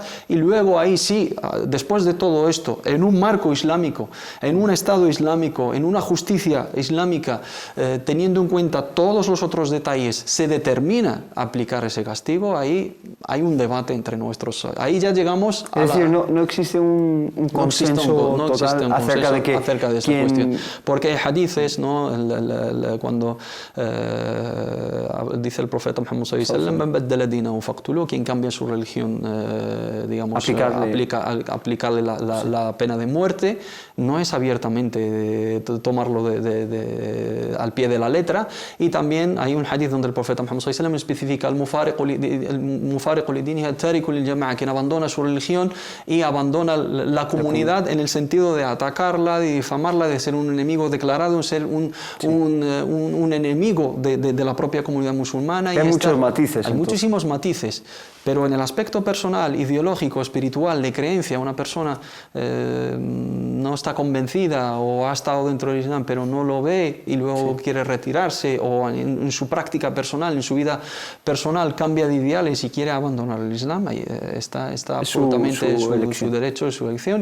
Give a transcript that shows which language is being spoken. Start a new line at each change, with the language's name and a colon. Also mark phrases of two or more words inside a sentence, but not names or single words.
Spanish: Y luego ahí sí, después de todo esto, en un marco islámico, en un Estado islámico, en una justicia islámica, teniendo en cuenta todos los otros detalles, se determina aplicar ese castigo. Ahí hay un debate entre nuestros. Ahí ya llegamos a Es decir, no existe un consenso total acerca de esa cuestión. Porque hay hadices, ¿no? Cuando dice el profeta Muhammad
Arabic: صلى الله عليه وسلم, "من بدل دينه فاقتلوه",
Spanish: quien cambia su religión, digamos, aplicarle la pena de muerte, no es abiertamente tomarlo al pie de la letra. Y también hay un hadith donde el profeta Muhammad
Arabic: صلى الله عليه وسلم
Spanish: especifica el
Arabic: المفارق لدينه التارك للجماعة,
Spanish: quien abandona su religión y abandona la comunidad en el sentido de atacarla, de difamarla, de ser un enemigo declarado, ser un enemigo de la propia comunidad musulmana. Hay muchos matices. Hay muchísimos matices, pero en el aspecto personal, ideológico, espiritual, de creencia, una persona no está convencida o ha estado dentro del Islam pero no lo ve y luego quiere retirarse, o en su práctica personal, en su vida personal cambia de ideales y quiere abandonar el Islam, ahí está absolutamente su derecho, su elección.